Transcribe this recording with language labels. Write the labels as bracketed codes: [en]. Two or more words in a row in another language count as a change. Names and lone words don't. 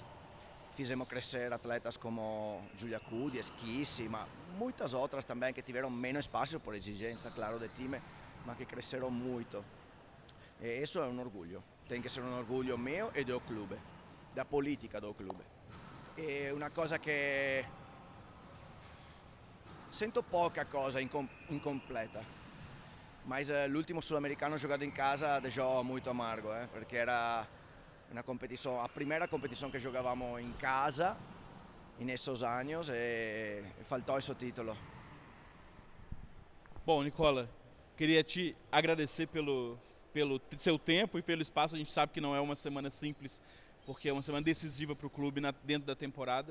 [pt] Fizemos crescer atletas como Giulia Cudi, Schisi, mas muitas outras também que tiveram menos espaço por exigência, claro, de time, mas que cresceram muito. E isso é um orgulho. Tem que ser um orgulho meu e do clube, da política do clube. E uma coisa que sento pouca coisa incompleta, mas [it] l'ultimo sul-americano giocato in casa [pt] deixou muito amargo, [it] perché era una [pt] competição, a primeira competição que jogávamos em casa nesses anos e faltou esse título. Bom, Nicola, queria te agradecer pelo seu tempo e pelo espaço. A gente sabe que não é uma semana simples, porque é uma semana decisiva para o clube dentro da temporada.